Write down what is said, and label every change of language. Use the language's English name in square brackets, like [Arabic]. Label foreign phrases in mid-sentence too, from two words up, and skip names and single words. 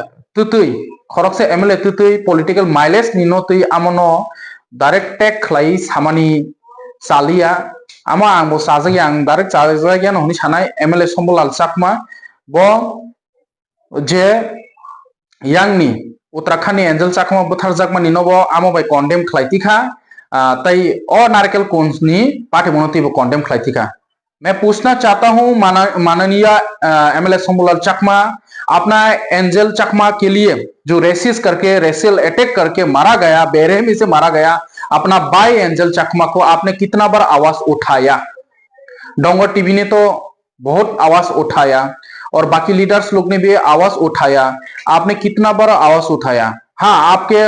[Kok Borok] तुतुई [English] political mileage [Kok Borok] नि नतुई आमनो [English] direct take [Kok Borok] खलाई सामानि चालिया आमा आं बो साजै आं डायरेक्ट चाजागिया नहनि सानाय एमएलए सम्बलाल चाकमा बो जे यांगनि उत्तराखंडनि एंजल चाकमा बुथार जाकमानि नबो आमो बाय कन्डेम खलाइतिखा तै ओ नारकेल कुंजनि पार्टी बनतिबो कन्डेम [Hindi] खलाइतिखा मैं पूछना चाहता हूं माननीय एमएलए सम्बलाल चाकमा अपना एंजल चकमा के लिए जो [English] racial attack [Hindi] करके मारा गया बेरहमी से मारा गया अपना बाई एंजल चकमा को आपने कितना बार आवाज उठाया डोंगर टीवी ने तो बहुत आवाज उठाया और बाकी लीडर्स लोग ने भी आवाज उठाया आपने कितना बार आवाज उठाया हाँ आपके